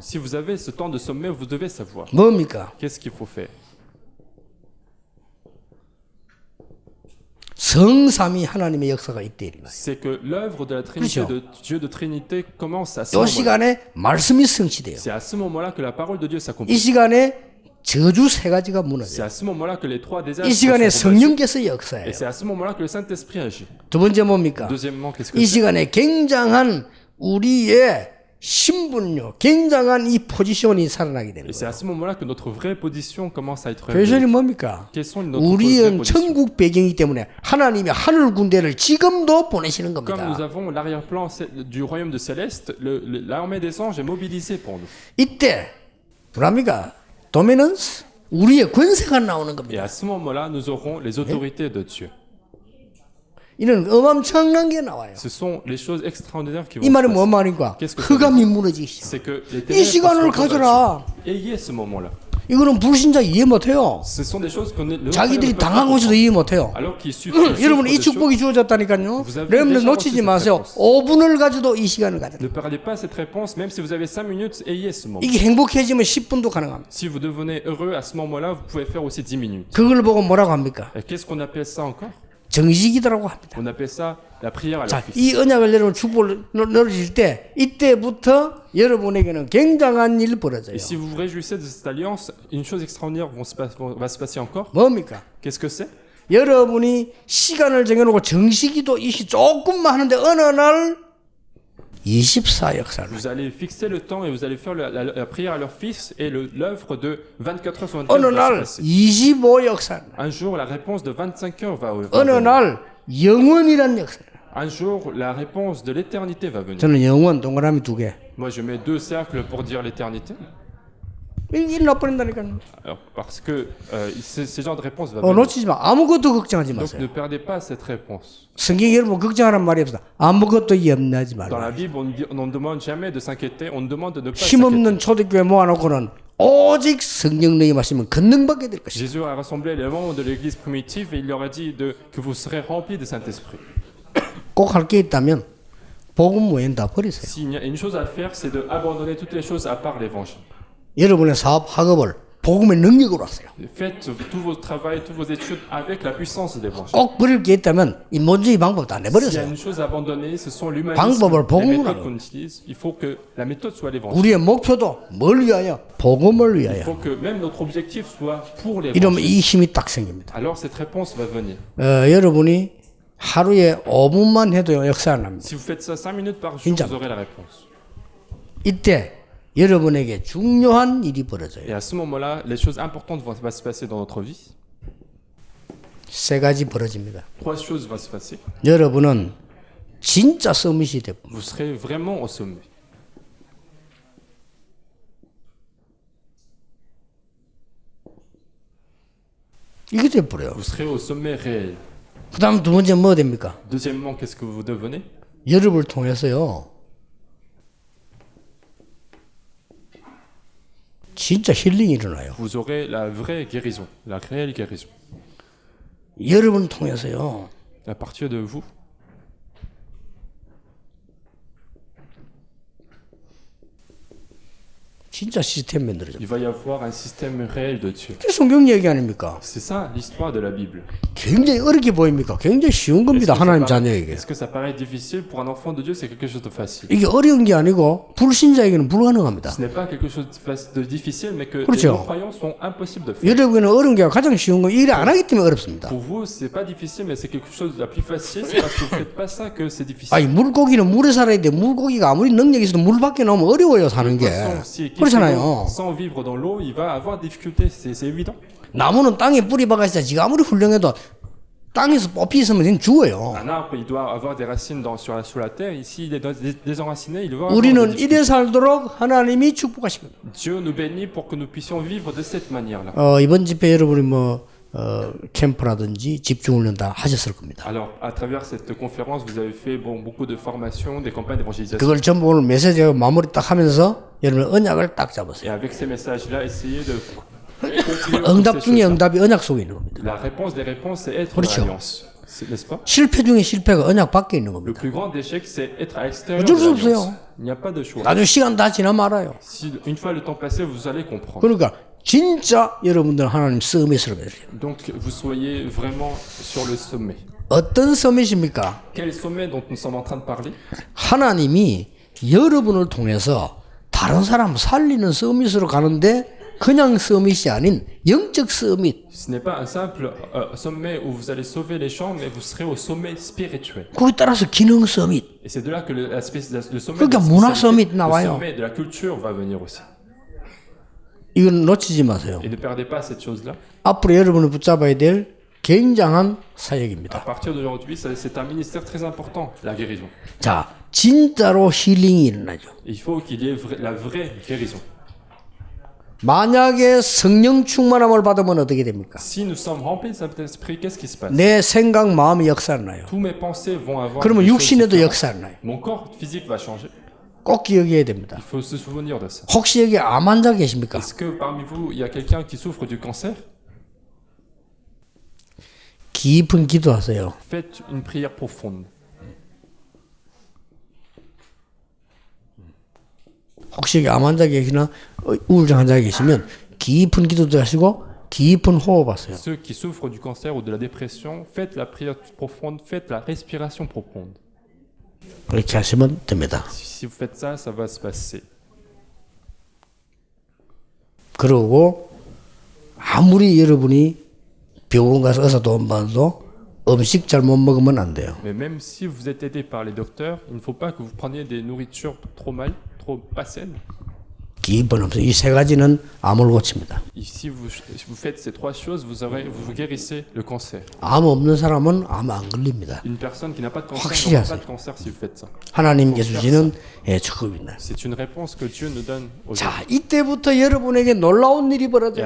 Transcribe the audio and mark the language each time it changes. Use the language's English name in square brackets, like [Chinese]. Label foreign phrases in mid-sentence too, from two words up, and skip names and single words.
[French] Si vous avez ce temps de sommeil, vous devez savoir. [Korean] 뭡니까? [French] Qu'est-ce qu'il faut faire? [Korean] 성삼위 하나님의 역사가 이때 일어나요. [French] C'est que l'œuvre de la Trinité, [Korean] 그렇죠. [French] de Dieu de Trinité commence à ce [Korean] 이 [French] moment-là. [Korean] 시간에 말씀이 성취돼요. [French] C'est à ce moment-là que la parole de Dieu [Korean] 이 [French] s'accomplit. [Korean] 시간에 저주 세 가지가 [French] C'est [Korean] 무너져요. [French] à ce moment-là que les trois désastres [Korean] 이 시간에 [French] sont combattus. [Korean] 성령께서 [French] Et [Korean] 역사해요. [French] c'est à ce moment-là que le Saint-Esprit agit. [Korean] 두 번째 뭡니까? [French] Deuxièmement, qu'est-ce que [Korean] 이 [French] c'est? [Korean] 시간에 굉장한 우리의 신분요, 굉장한 이 포지션이 살아나게 되는 [French] Et c'est [Korean] 거예요. [French] à ce moment-là que notre vraie position commence à être [Korean] 포지션이 [French] révélée. [Korean] 뭡니까? [French] Quelles sont notre vraie [Korean] 우리는 [French] position? [Korean] 천국 배경이기 때문에 하나님이 하늘 군대를 지금도 보내시는 [French] Comme nous [Korean] 겁니다. [French] avons l'arrière-plan du royaume de Céleste, l'armée des anges est mobilisée pour nous. [Korean] 이때 뭐랍니까? 도미넌스 우리의 권세가 나오는 [French] Et [Korean] 겁니다. [French] à ce moment-là, nous aurons les autorités de Dieu. [Korean] 이는 어마어마한 게 나와요. [French] Ce sont les choses extraordinaires qui [Korean] 이 [French] vont se [Korean] 말은 뭔 [French] passer. [Korean] 말인가? [French] Qu'est-ce que ça veut [Korean] 흑암이 무너지기 시작. [French] C'est que les [Korean] 이 [French] ténèbres [Korean] 시간을 [French] seront [Korean] 가져라. [French] combattues. Ayez ce moment-là. [Korean] 이거는 불신자 이해 못해요. [French] Ce sont des choses qu'on est. [Korean] 자기들이 당한 것도 이해 못해요. [French] Alors qu'ils [Korean] 여러분 이 [French] souffrent des choses, [Korean] 축복이 주어졌다니까요. [French] Vous avez [Korean] 여러분들 [French] déjà [Korean] 놓치지 [French] reçu [Korean] 마세요. [French] cette [Korean] 5분을 가져도 이 시간을 가져라. [French] ne perdez pas cette réponse, même si vous avez 5 minutes, ayez ce moment. [Korean] 이게 행복해지면 10분도 가능합니다. [French] Si vous devenez heureux à ce moment-là, vous pouvez faire aussi 10 minutes. [Korean] 그걸 보고 뭐라고 합니까? [French] Et qu'est-ce qu'on appelle ça encore? [Korean] 정식이라고 합니다. [French] On appelle ça la prière à [Korean] 자, [French] la fixe. [Korean] 이 언약을 여러분 축복을 넣어질 때 이때부터 여러분에게는 굉장한 일 벌어져요. [French] Et si vous vous réjouissez de cette alliance, une chose extraordinaire va se passer encore. [Korean] 뭡니까? [French] Qu'est-ce que c'est? [Korean] 여러분이 시간을 정해놓고 정식이도 이시 조금만 하는데 어느 날 24 역사를 [French] Vous allez fixer le temps et vous allez faire la prière à leur fils et l'œuvre de 24 heures sur 24 [Korean] 어느 [French] va se [Korean] 날 [French] passer. [Korean] 25 역사를 [French] Un jour, la réponse de 25 heures va [Korean] 어느 [French] venir. [Korean] 날 영원이란 역사. [French] Un jour, la réponse de l'éternité va venir. [Korean] 저는 영원 동그라미 2개. [French] Moi, je mets 2 cercles pour dire l'éternité. [Korean] 일 나버린다니까요. [French] Alors, parce que ces genres de réponses vont venir. [Korean] 놓치지 마. 아무것도 걱정하지 [French] Donc [Korean] 마세요. [French] ne perdez pas cette réponse. [Korean] 성경에 여러분 걱정하는 말이 없어. 아무것도 염려하지 [French] Dans la [Korean] 말라. [French] Bible, on ne demande jamais de s'inquiéter, on nous demande de ne pas s'inquiéter. [Korean] 힘없는 초대교회 모아놓고는 오직 성령님이 마시면 권능받게 될 것이다. [French] Jésus a rassemblé les membres de l'église primitive et il leur a dit que vous serez remplis du Saint-Esprit. [Korean] 꼭 할 게 있다면 복음 외엔 다 버리세요. [French] S'il y a une chose à faire, c'est d'abandonner toutes les choses à part l'évangile. [Korean] 여러분의 사업 학업을 복음의 능력으로 하세요. [French] Faites tout votre travail, toutes vos études avec la puissance de l'évangile. [Korean] 꼭 버릴 게 있다면 이 먼저 이 방법 다 [French] S'il y a [Korean] 내버려세요. [French] une chose à abandonner, ce sont l'humanisme, [Korean] 방법을 [French] les [Korean] 복음으로 [French] méthodes [Korean] 하라고. [French] qu'on utilise. Il faut que la méthode soit l'évangile. [Korean] 우리의 목표도 뭘 위하여? 복음을 [French] Il [Korean] 위하여. [French] faut que même notre objectif soit pour [Korean] 이러면 [French] l'évangile. [Korean] 이 힘이 딱 생깁니다. [French] Alors cette réponse va venir. [Korean] 여러분이 하루에 5분만 해도 역사가 납니다. [French] Si vous faites ça 5 minutes par jour, [Korean] 진짜. [French] vous aurez la réponse. [Korean] 이때 여러분에게 중요한 일이 벌어져요. [French] Et à ce moment-là, les choses importantes vont se passer dans notre vie. [Korean] 세 가지 벌어집니다. [French] 3 choses vont se passer. [Korean] 여러분은 진짜 서밋이 되고 [French] Vous serez vraiment au sommet. [Korean] 이게 돼버려요. [French] Vous serez au sommet réel. [Korean] 그 다음 두 번째 뭐 됩니까? [French] Deuxièmement, qu'est-ce que vous devenez? [Korean] 여러분을 통해서요. 진짜 힐링이 일어나요. [French] Vous aurez la vraie guérison, la réelle guérison. [Korean] 여러분을 통해서요. [French] À partir de vous, [Korean] 진짜 시스템 만들어져. [French] il va y avoir un système réel de Dieu. [Korean] 그게 성경 얘기 아닙니까? [French] C'est ça l'histoire de la Bible. [Korean] 굉장히 어렵게 보입니까? 굉장히 쉬운 겁니다. 하나님 자녀에게. [French] Est-ce que ça paraît difficile pour un enfant de Dieu? C'est quelque chose de facile. [Korean] 이게 어려운 게 아니고 불신자에게는 불가능합니다. [French] Ce n'est pas quelque chose de difficile, mais que les [Korean] 그렇죠. [French] non-croyants sont impossibles de faire. [Korean] 여러분은 어려운 게 가장 쉬운 거 일을 안 하기 때문에 어렵습니다. [French] Pour vous, c'est pas difficile, mais c'est quelque chose de la plus facile. C'est parce que vous faites pas ça que c'est difficile. [Korean] 아니 물고기는 물에 살아야 돼. 물고기가 아무리 능력이 있어도 물 밖에 나오면 어려워요 사는 게. [French] Poisson, s'il quitte [Korean] 그렇잖아요. [French] l'eau sans vivre dans l'eau, il va avoir des difficultés. C'est évident. [Korean] 나무는 땅에 뿌리 박아 있어야 지가 아무리 훌륭해도 땅에서 뽑히 있으면 그냥 죽어요. [French] Un arbre, il doit avoir des racines sur la terre. Ici, il est désenraciné, il doit avoir des [Korean] 우리는 [French] difficultés. [Korean] 이래 살도록 하나님이 축복하시거든요. [French] Dieu nous bénit pour que nous puissions vivre de cette manière-là. [Korean] 이번 집회 여러분이 캠프라든지 집중훈련 다 하셨을 겁니다. [French] Alors, à travers cette conférence, vous avez fait beaucoup de formations, des campagnes d'évangélisation. [Korean] 그걸 전부 오늘 메시지가 마무리 딱 하면서 여러분 언약을 딱 잡으세요. [French] Et avec ces messages-là, essayez de conclure toutes [Korean] 응답 [French] ces [Korean] 중에 [French] choses-là. [Korean] 응답이 언약 속에 있는 겁니다. [French] La réponse des réponses, c'est être [Korean] 그렇죠. [French] dans l'alliance. N'est-ce pas? [Korean] 실패 중에 실패가 언약 밖에 있는 [French] Le [Korean] 겁니다. [French] plus grand échec, c'est être à l'extérieur [Korean] 어쩔 [French] de [Korean] 수 [French] l'alliance. [Korean] 없어요. [French] Il n'y a pas de choix. [Korean] 나중에 시간 다 지나면 알아요. [French] Si une fois le temps passé, vous allez comprendre. [Korean] 그러니까 진짜 여러분들 하나님 서밋으로 배드려요. [French] Donc, vous soyez vraiment sur le sommet. [Korean] 어떤 서밋입니까? [French] Quel sommet dont nous sommes en train de parler? [Korean] 하나님이 여러분을 통해서 다른 사람 살리는 서밋으로 가는데 그냥 서밋이 아닌 영적 서밋. [French] Ce n'est pas un simple sommet où vous allez sauver les gens, mais vous serez au sommet spirituel. [Korean] 거기에 따라서 기능 서밋. [French] Et c'est de là que le sommet, [Korean] 그러니까 문화 서밋 나와요. [French] le sommet de la culture va venir aussi. [Korean] 이건 놓치지 마세요. [French] Et ne perdez pas cette chose-là. [Korean] 앞으로 여러분을 붙잡아야 될 굉장한 [French] À [Korean] 사역입니다. [French] partir d'aujourd'hui, c'est un ministère très important, la guérison. [Korean] 자, 진짜로 힐링이 일어나죠. [French] Il faut qu'il y ait la vraie guérison. [Korean] 만약에 성령 충만함을 받으면 어떻게 됩니까? [French] Si nous sommes remplis de Saint-Esprit, qu'est-ce qui se passe? [Korean] 내 생각, 마음이 역사를 나요. [French] Tous mes pensées vont avoir [Korean] 그러면 [French] des choses [Korean] 육신에도 [French] différentes. [Korean] 역사를 나요. [French] Mon corps physique va changer. [Korean] 꼭 기억해야 됩니다. [French] Il faut se souvenir de ça. [Korean] 혹시 여기 암 환자 계십니까? [French] Est-ce que parmi vous, il y a quelqu'un qui souffre du cancer? [Korean] 깊은 기도하세요. [French] Faites une prière profonde. [Korean] 혹시 여기 암 환자 계시나 우울증 환자 계시면 깊은 기도도 하시고 깊은 호흡하세요. [French] Ceux qui souffrent du cancer ou de la dépression, faites la prière profonde, faites la respiration profonde. [Korean] 그렇게 하시면 됩니다. [French] Si vous faites ça, ça va se passer. [Korean] 그러고 아무리 여러분이 병원 가서 의사 도움 받아도 음식 잘못 먹으면 안 돼요. [French] Mais même si vous êtes aidé par les docteurs, il ne faut pas que vous preniez des nourritures trop mal, trop pas saines. [Korean] 기본 없어요. 이 세 가지는 암을 고칩니다. [French] Et si vous faites ces trois choses, vous guérissez le cancer. [Korean] 암 없는 사람은 암 안 걸립니다. [French] Une personne qui n'a pas de cancer [Korean] 확실히 [French] n'aura pas [Korean] 하세요. [French] de cancer si vous faites ça. [Korean] 하나님께서 주시는 축복입니다. [French] C'est une réponse que Dieu nous donne aujourd'hui. [Korean] 자, 이때부터 여러분에게 놀라운 일이 [French] Et à [Korean] 벌어져요.